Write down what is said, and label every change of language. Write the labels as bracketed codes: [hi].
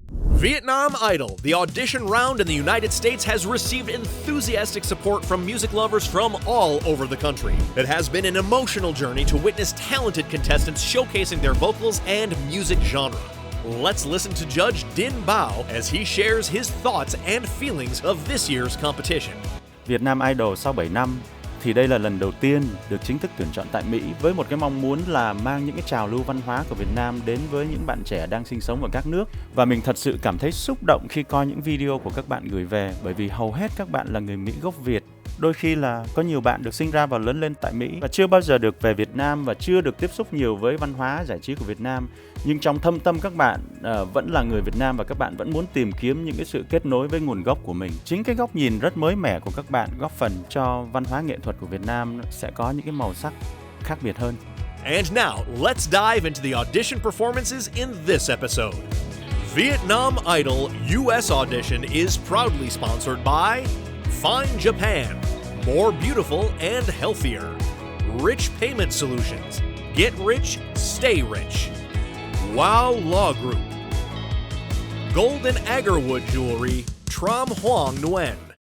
[en] Vietnam Idol, the audition round in the United States, has received enthusiastic support from music lovers from all over the country. It has been an emotional journey to witness talented contestants showcasing their vocals and music genre. Let's listen to Judge Din Bao as he shares his thoughts and feelings of this year's competition. [vi] Vietnam Idol sau 7 năm thì đây là lần đầu tiên được chính thức tuyển chọn tại Mỹ với một cái mong muốn là mang những cái trào lưu văn hóa của Việt Nam đến với những bạn trẻ đang sinh sống ở các nước. Và mình thật sự cảm thấy xúc động khi coi những video của các bạn gửi về, bởi vì hầu hết các bạn là người Mỹ gốc Việt. Đôi khi là có nhiều bạn được sinh ra và lớn lên tại Mỹ và chưa bao giờ được về Việt Nam và chưa được tiếp xúc nhiều với văn hóa giải trí của Việt Nam. Nhưng trong thâm tâm các bạn vẫn là người Việt Nam và các bạn vẫn muốn tìm kiếm những cái sự kết nối với nguồn gốc của mình. Chính cái góc nhìn rất mới mẻ của các bạn góp phần cho văn hóa nghệ thuật của Việt Nam sẽ có những cái màu sắc khác biệt hơn. [en] And now, let's dive into the audition performances in this episode. Vietnam Idol US audition is proudly sponsored by Fine Japan, More Beautiful and Healthier, Rich Payment Solutions, Get Rich, Stay Rich, Wow Law Group, Golden Agarwood Jewelry, Trom Hoang Nguyen.